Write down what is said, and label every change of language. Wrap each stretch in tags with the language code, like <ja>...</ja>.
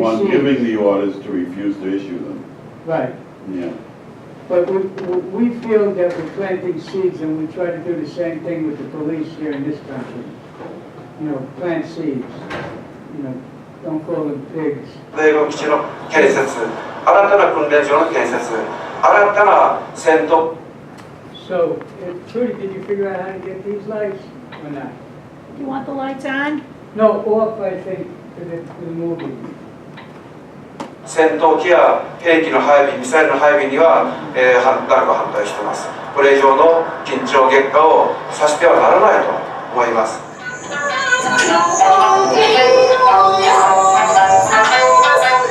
<en>one seeds. giving the orders to refuse to issue them. Right. Yeah. But we feel that we're planting seeds, and we try to do the same thing with the police here in this country. You know, plant seeds. You know, don't call them pigs.</en> <ja>米軍基地の建設、新たな訓練場の建設、新たな戦闘</ja> <en>So, Trudy, did you figure out how to get these lights or not? You want the lights on? No, off, I think, for the movie.</en> <ja>戦闘機や兵器の配備、ミサイルの配備には、誰か反対しています。これ以上の緊張激化をさせてはならないと思います。</ja>